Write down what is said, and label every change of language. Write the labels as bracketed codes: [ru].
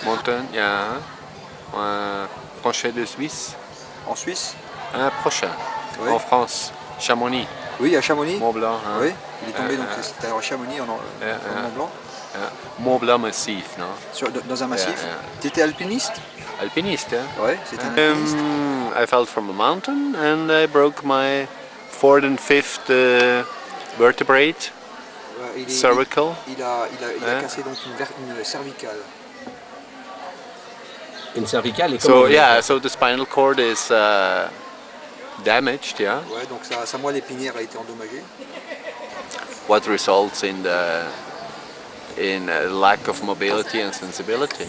[en] Mountain, yeah. [fr] Prochain de Suisse. En Suisse? Un prochain. Oui. En France. Chamonix. Oui, à Chamonix. Mont Blanc. Hein. Oui. Il est tombé donc c'était à Chamonix en Mont Blanc. Mont Blanc massif, non? Dans un massif. Tu étais alpiniste? Alpiniste, hein? Oui, c'était un alpiniste. [en] I fell from a mountain and I broke my 4th and 5th vertebrate, cervical. [fr] Il a cassé donc une cervicale. Une cervicale et [en] So yeah, so the spinal cord is damaged, yeah. [fr] Ouais, donc sa moelle épinière a été endommagée. [en] What results in lack of mobility and sensibility.